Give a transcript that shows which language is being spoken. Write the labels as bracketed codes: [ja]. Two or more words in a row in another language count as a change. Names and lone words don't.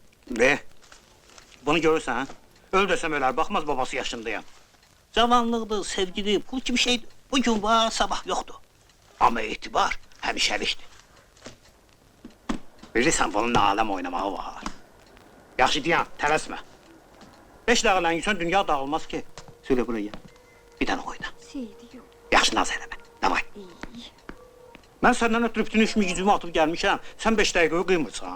[az] De. Bunu görürsen ha? [tr] Öl desem öler, bakmaz babası yaşındayım. [az] Cavanlıqdır, sevgili, pul kimi şeydir. [tr] Bugün var, sabah yoktu. [az] Ama itibar həmişəlikdir. Bilirsən bunun nə aləm oynamağı var. Yaxşı deyən, tələsmə. 5 dəqiqədən yüzən dünya dağılmaz ki. [tr] Söyle buraya. [az] Bir dənə oyna. [tr] Seyidi yok. [az] Yaxşı naz eləmə. Davay. [tr] İyi. [az] Mən səndən ötürü bütün işimi gücümü atıb gəlmişəm. Sən 5 dəqiqəyi qıymırsan.